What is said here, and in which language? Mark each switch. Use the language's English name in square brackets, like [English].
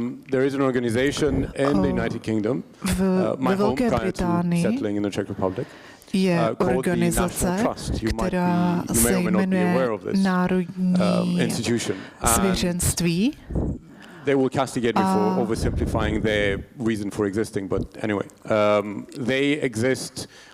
[English] There is an organization in the United Kingdom. [Czech] Ve Velké Británii je organizace, která se jmenuje Národní svěřenství. [English] They will castigate me for oversimplifying their reason for existing, but anyway, they exist.